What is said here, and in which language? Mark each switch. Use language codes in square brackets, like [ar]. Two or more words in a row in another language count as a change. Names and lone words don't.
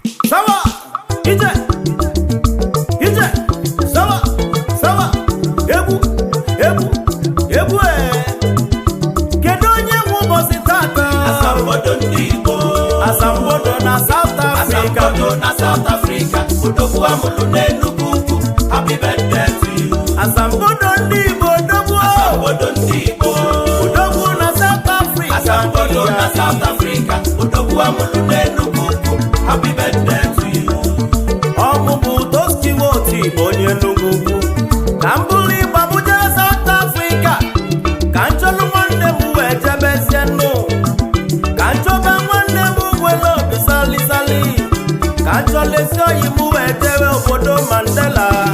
[ig] Sawa, ije, ije, sawa, sawa, egwu, egwu, egwu, eh. Kedu onye nwe ụbọchị tata? Asambodo ndị Igbo. Asambodo na South Africa. Asambodo na South Africa. Odogwu amụrụ n'Enugu. ukwu. [en] Happy birthday to you. [ig] Asambodo ndị Igbo, odogwu. Asambodo ndị Igbo. Odogwu na South Africa. Asambodo na South Africa. Odogwu amụrụ n'Enugu ukwu. [en] Happy birthday to you. [ig] Ọmụmụ Toski Woti bụ onye Enugu ukwu. Ka m bụrụ ịgba m jee South Africa. Ka m chọlụ nwanne m wee jebezie nụ. Ka m chọba nwanne m nwere obi sali sali. Ka m chọlụ ezi oyi m wee jebe obodo Mandela.